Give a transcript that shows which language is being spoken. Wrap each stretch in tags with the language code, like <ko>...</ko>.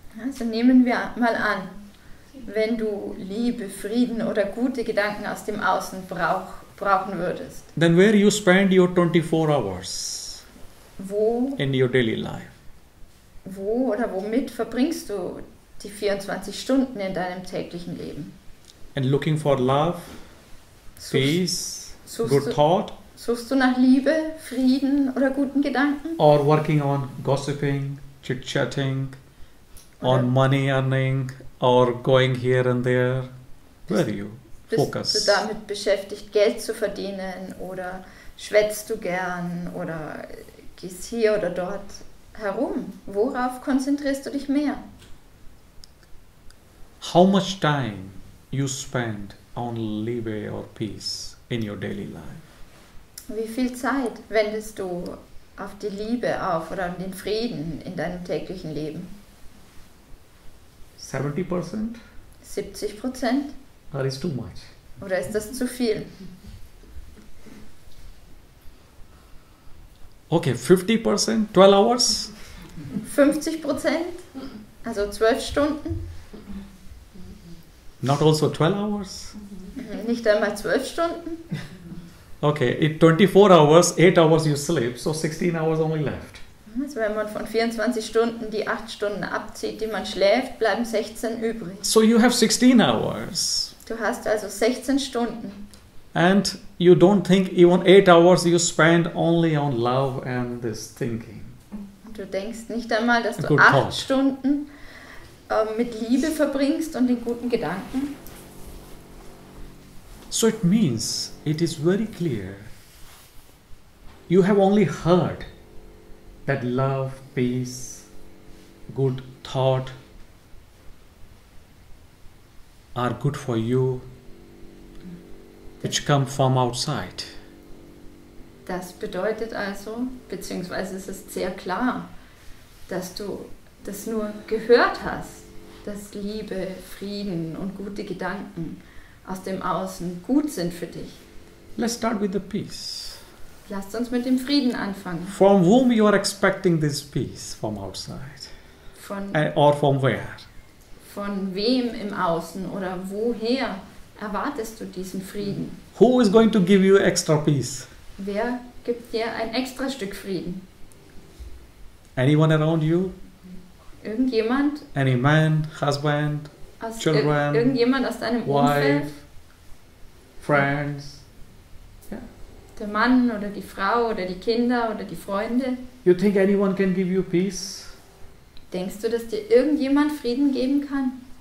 <de>Also nehmen wir mal an, wenn du Liebe, Frieden oder gute Gedanken aus dem Außen brauchen würdest.</de> <en>then where you spend your 24 hours</en> <de>Wo</de> <en>in your daily life?</en> <de>oder womit verbringst du die 24 Stunden in deinem täglichen Leben?</de> <en>And looking for love, peace, good thought,</en> <de>Suchst du nach Liebe, Frieden oder guten Gedanken?</de> <en>or working on gossiping, chit-chatting,</en> <de>Oder</de> <en>on money earning, or going here and there? Where do you</en> <de>bist</de> <en>focus?</en> <de>du damit beschäftigt, Geld zu verdienen oder schwätzt du gern oder gehst hier oder dort herum? Worauf konzentrierst du dich mehr?</de> <en>How much time you spend on Liebe or peace in your daily life?</en> <de>Wie viel Zeit wendest du auf die Liebe auf oder an den Frieden in deinem täglichen Leben? 70%? 70%?</de> <en>Or is too much?</en> <de>Oder ist das zu viel?</de> <en>Okay, 50%, 12 hours?</en> <de>50%? Also 12 Stunden?</de> <en>Not also 12 hours?</en> <de>Nicht einmal 12 Stunden?</de> <en>Okay, in 24 hours, 8 hours you sleep, so 16 hours only left.</en> <de>Also wenn man von 24 Stunden die 8 Stunden abzieht, die man schläft, bleiben 16 übrig.</de> <en>So you have 16 hours.</en> <de>Du hast also 16 Stunden.</de> <en>And you don't think even 8 hours you spend only on love and this thinking.</en> <de>Und du denkst nicht einmal, dass du</de> <en>Good 8 thought.</en> <de>Stunden mit Liebe verbringst und den guten Gedanken.</de> <en>So it means it is very clear. You have only heard that love, peace, good thought are good for you, which come from outside.</en> <de>Das bedeutet also, beziehungsweise es ist sehr klar, dass du das nur gehört hast, dass Liebe, Frieden und gute Gedanken aus dem Außen gut sind für dich.</de> <en>Let's start with the peace.</en> <de>Lasst uns mit dem Frieden anfangen.</de> <en>From whom you are expecting this peace? From outside? Or from where?</en> <de>Von wem im Außen oder woher erwartest du diesen Frieden?</de> <en>Who is going to give you extra peace?</en> <de>Wer gibt dir ein extra Stück Frieden?</de> <en>Anyone around you?</en> <de>Irgendjemand?</de> <en>Any man, husband, children,</en> <de>Irgendjemand aus deinem Umfeld?</de> <en>wife, friends?</en> <de>Der Mann oder die Frau oder die Kinder oder die Freunde?</de> <en>You think anyone can give you peace?</en> <de>Denkst du, dass dir irgendjemand Frieden geben kann?</de>